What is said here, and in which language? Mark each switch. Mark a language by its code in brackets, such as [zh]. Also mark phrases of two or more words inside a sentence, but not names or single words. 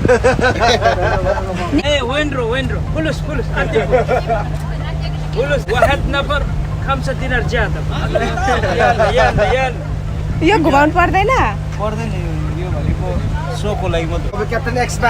[ar] Hey Wendro فلوس واحد نفر 5 دينار ज्यादा يلا [ne] यो घुमाउनु पर्दैन पर्दैन यो भनेको सोको लागि मात्र अब [en] captain expire